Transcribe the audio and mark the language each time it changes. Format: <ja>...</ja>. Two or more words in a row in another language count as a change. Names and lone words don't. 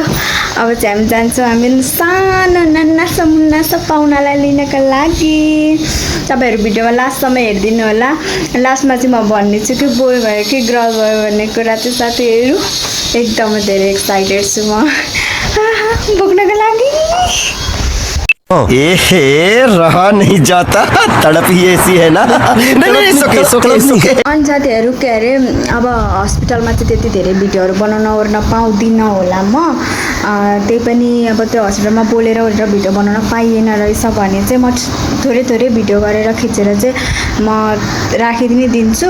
<ne>अब चाहिँ हामी जान्छौँ हामी सानो नाना मुन्ना पाहुनालाई लिनका लागि। तपाईँहरू भिडियोमा लास्टसम्म हेरिदिनु होला। लास्टमा चाहिँ म भन्नेछु कि बोय भयो कि गर्ल भयो भन्ने कुरा चाहिँ साथीहरू एकदमै धेरै एक्साइटेड छु म बोक्नको लागि।</ne> <hi>रहा नहीं जाता, तड़प ही ऐसी है ना। नहीं सुके।</hi> <ne>अनि साथीहरू के अरे अब हस्पिटलमा चाहिँ त्यति धेरै भिडियोहरू बनाउन ओर्न पाउँदिनँ होला म। त्यही पनि अब त्यो हस्पिटलमा बोलेर ओरेर भिडियो बनाउन पाइएन रहेछ भने चाहिँ म थोरै भिडियो गरेर खिचेर चाहिँ म राखिदिनै दिन्छु।</ne>